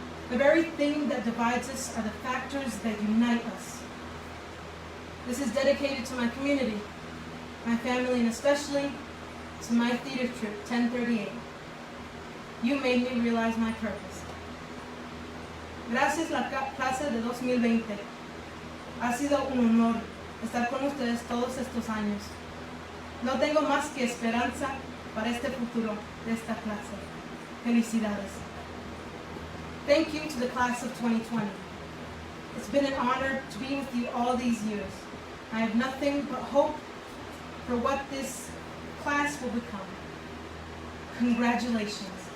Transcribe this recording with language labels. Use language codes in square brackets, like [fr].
[en] The very thing that divides us are the factors that unite us. This is dedicated to my community, my family, and especially to my theater troupe, 1038. You made me realize my purpose. [es] Gracias la clase de 2020. Ha sido un honor estar con ustedes todos estos años. No tengo más que esperanza para este futuro de esta clase. Felicidades. [en] Thank you to the class of 2020. It's been an honor to be with you all these years. I have nothing but hope for what this class will become. Congratulations.